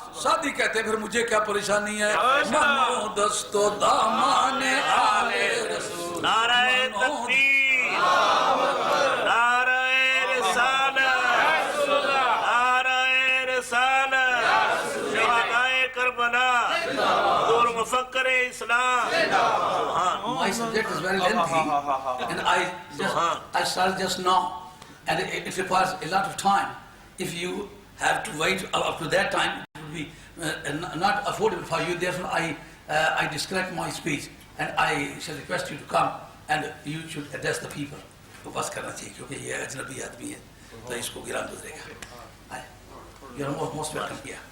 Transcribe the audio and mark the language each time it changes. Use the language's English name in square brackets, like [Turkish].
[Urdu] شادی کہتے پھر مجھے کیا پریشانی ہے؟ منو دست و دامان آل رسول. نعرہ تکبیر، نعرہ رسالت، نعرہ رسالت، شہدائے کربلا، حضور مفکر اسلام. [English] My subject is very lengthy and I started just now and it requires a lot of time. If you have to wait up to that time it would be not affordable for you. Therefore I disconnect my speech and I shall request you to come and you should address the people. [Urdu] تو بس کرنا چاہیے کیونکہ یہ اجنبی آدمی ہے تو اس کو گران گزرے گا. [English] You are most welcome here.